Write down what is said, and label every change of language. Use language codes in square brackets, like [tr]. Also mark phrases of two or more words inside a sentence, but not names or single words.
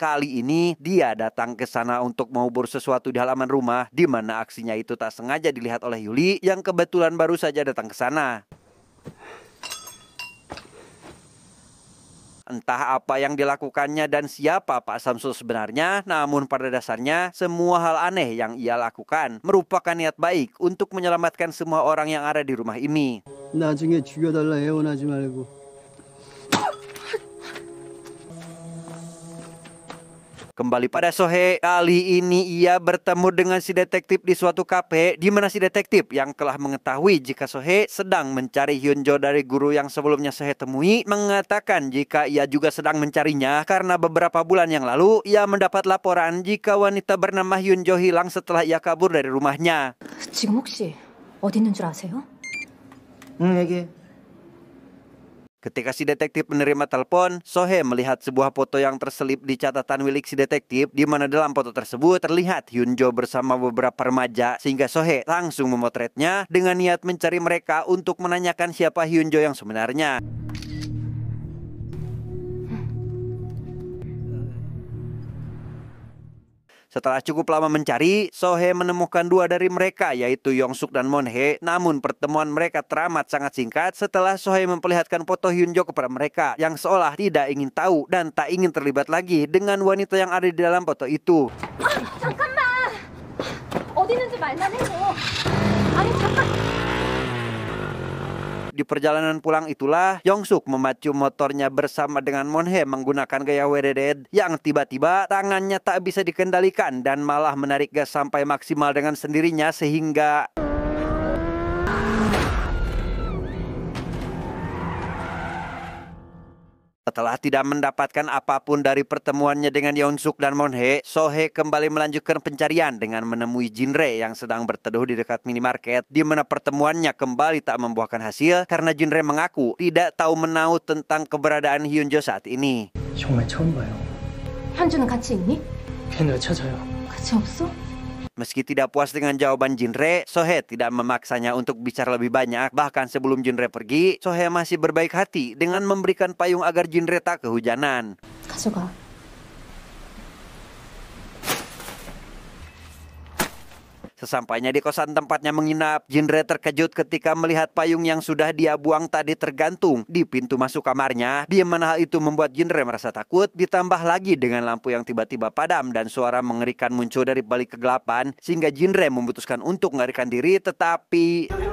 [id] Kali ini dia datang ke sana untuk mengubur sesuatu di halaman rumah, di mana aksinya itu tak sengaja dilihat oleh Yuli yang kebetulan baru saja datang ke sana. Entah apa yang dilakukannya dan siapa Pak Samsul sebenarnya, namun pada dasarnya semua hal aneh yang ia lakukan merupakan niat baik untuk menyelamatkan semua orang yang ada di rumah ini. [ko] 나중에 죽여달라 애원하지 말고. [id] Kembali pada Sohe, kali ini ia bertemu dengan si detektif di suatu kafe, di mana si detektif yang telah mengetahui jika Sohe sedang mencari Hyunjo dari guru yang sebelumnya Sohe temui, mengatakan jika ia juga sedang mencarinya karena beberapa bulan yang lalu ia mendapat laporan jika wanita bernama Hyunjo hilang setelah ia kabur dari rumahnya. [ko] 지금 혹시 어디 있는 줄 아세요? 응, 얘기해. [id] Ketika si detektif menerima telepon, Sohe melihat sebuah foto yang terselip di catatan milik si detektif, di mana dalam foto tersebut terlihat Hyunjo bersama beberapa remaja, sehingga Sohe langsung memotretnya dengan niat mencari mereka untuk menanyakan siapa Hyunjo yang sebenarnya. Setelah cukup lama mencari, Sohe menemukan dua dari mereka, yaitu Yongsuk dan Monhe. Namun pertemuan mereka teramat sangat singkat setelah Sohe memperlihatkan foto Hyunjo kepada mereka, yang seolah tidak ingin tahu dan tak ingin terlibat lagi dengan wanita yang ada di dalam foto itu. [ko] 잠깐만! 어디 있는지 말만 해줘. 아니, 잠깐! [id] Di perjalanan pulang itulah, Yongsuk memacu motornya bersama dengan Monhe menggunakan gaya wededet yang tiba-tiba tangannya tak bisa dikendalikan dan malah menarik gas sampai maksimal dengan sendirinya sehingga setelah tidak mendapatkan apapun dari pertemuannya dengan Yongsuk dan Monhe, Sohe kembali melanjutkan pencarian dengan menemui Jinre yang sedang berteduh di dekat minimarket, di mana pertemuannya kembali tak membuahkan hasil karena Jinre mengaku tidak tahu menahu tentang keberadaan Hyunjo saat ini. [ko] 정말 처음 봐요. 현주는 같이 있니? 걔는 왜 찾아요? 같이 없어? [id] Meski tidak puas dengan jawaban Jinre, Sohe tidak memaksanya untuk bicara lebih banyak. Bahkan sebelum Jinre pergi, Sohe masih berbaik hati dengan memberikan payung agar Jinre tak kehujanan. [ko] 가져가. [id] Sesampainya di kosan tempatnya menginap, Jinre terkejut ketika melihat payung yang sudah dia buang tadi tergantung di pintu masuk kamarnya, di mana hal itu membuat Jinre merasa takut, ditambah lagi dengan lampu yang tiba-tiba padam dan suara mengerikan muncul dari balik kegelapan, sehingga Jinre memutuskan untuk melarikan diri, tetapi